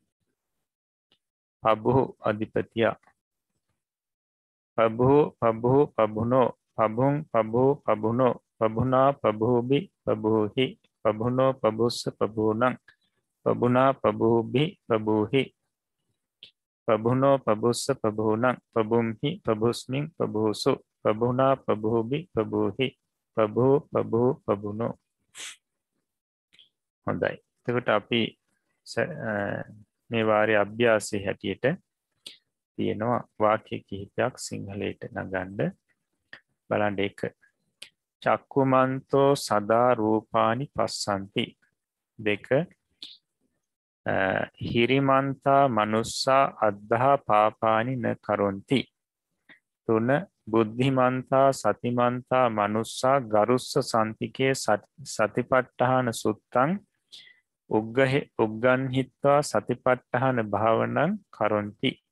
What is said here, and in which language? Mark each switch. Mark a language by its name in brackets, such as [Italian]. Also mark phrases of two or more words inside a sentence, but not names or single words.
[Pali] පබ්බෝ අධිපතියා පබ්බෝ පබ්බෝ පබ්බුනෝ පබ්බුං පබ්බෝ පබ්බුනෝ පබ්බුනා පබ්බෝභි පබ්බෝහි පබ්බුනෝ පබ්බුස්ස පබ්බෝනං පබ්බුනා පබ්බෝභි පබ්බෝහි පබ්බුනෝ පබ්බුස්ස පබ්බෝනං පබ්බුම්හි පබ්බුස්මින් පබ්බෝසු පබ්බුනා පබ්බෝභි පබ්බෝහි පබ්බෝ පබ්බෝ පබ්බුනෝ. [Sinhala] හොඳයි. එතකොට අපි මේ වාරයේ අභ්‍යාසයේ හැටියට තියෙනවා වාක්‍ය කිහිපයක් සිංහලයට නගන්න. [Pali] බලන්න. 1. චක්කුමන්තෝ සදා රූපානි පස්සන්ති. 2. හිරිමන්තා මනුස්සා අද්ධා පාපානි න කරොන්ති. 3. බුද්ධිමන්තා සතිමන්තා මනුස්සා ගරුස්ස සන්තිකේ සතිපට්ඨාන සුත්තං උග්ගන්හිත්වා සතිපට්ඨාන භාවනං කරොන්ති.